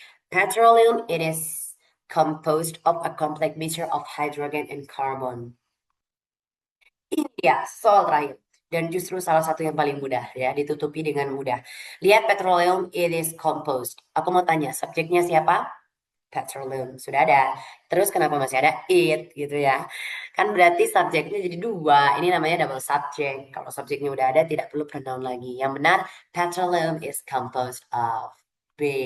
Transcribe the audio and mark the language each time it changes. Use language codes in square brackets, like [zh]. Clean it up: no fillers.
[en] Petroleum it is composed of a complex mixture of hydrogen and carbon. [id] Iya, soal terakhir. Dan justru salah satu yang paling mudah ya, ditutupi dengan mudah. Lihat [en] petroleum it is composed. [id] Aku mau tanya, subjeknya siapa? Petroleum. Sudah ada. Terus kenapa masih ada it gitu ya? Kan berarti subjeknya jadi dua. Ini namanya double subject. Kalau subjeknya udah ada, tidak perlu pronoun lagi. Yang benar, [en] petroleum is composed of B.